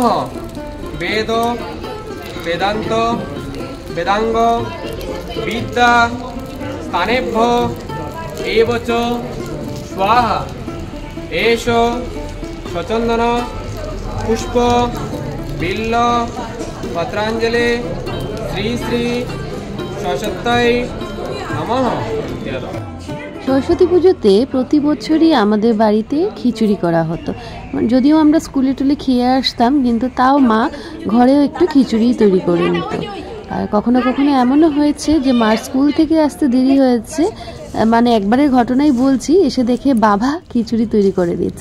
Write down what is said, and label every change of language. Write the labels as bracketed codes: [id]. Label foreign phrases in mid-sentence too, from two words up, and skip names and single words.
[sa] वेद वेदांत वेदांग विद्या स्थानेभ्यो एव च स्वाहा। एषो स्वचंदन पुष्प बिल्ल पत्रांजलि श्री श्री सरस्वत्यै नमः। [bn] সরস্বতী পুজোতে প্রতি বছরই আমাদের বাড়িতে খিচুড়ি করা হতো। যদিও আমরা স্কুলে টুলে খেয়ে আসতাম, কিন্তু তাও মা ঘরেও একটু খিচুড়ি তৈরি করে নিত। আর কখনো কখনো এমনও হয়েছে যে মার স্কুল থেকে আসতে দেরি হয়েছে, মানে একবারের ঘটনাই বলছি, এসে দেখে বাবা খিচুড়ি তৈরি করে দিচ্ছে।